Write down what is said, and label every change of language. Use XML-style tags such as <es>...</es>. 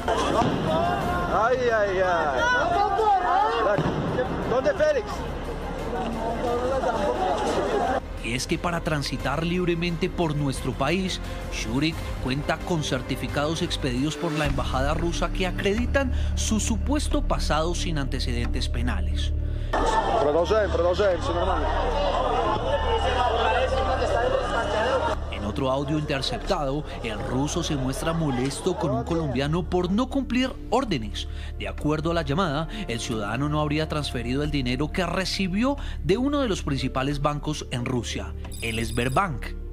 <es>Ay, ay, ay. ¿Dónde Félix? Y es que para transitar libremente por nuestro país, Shurik cuenta con certificados expedidos por la embajada rusa que acreditan su supuesto pasado sin antecedentes penales.</es> <ru>Продолжаем, все нормально.</ru> <es>En otro audio interceptado, el ruso se muestra molesto con un colombiano por no cumplir órdenes. De acuerdo a la llamada, el ciudadano no habría transferido el dinero que recibió de uno de los principales bancos en Rusia, el Sberbank.</es>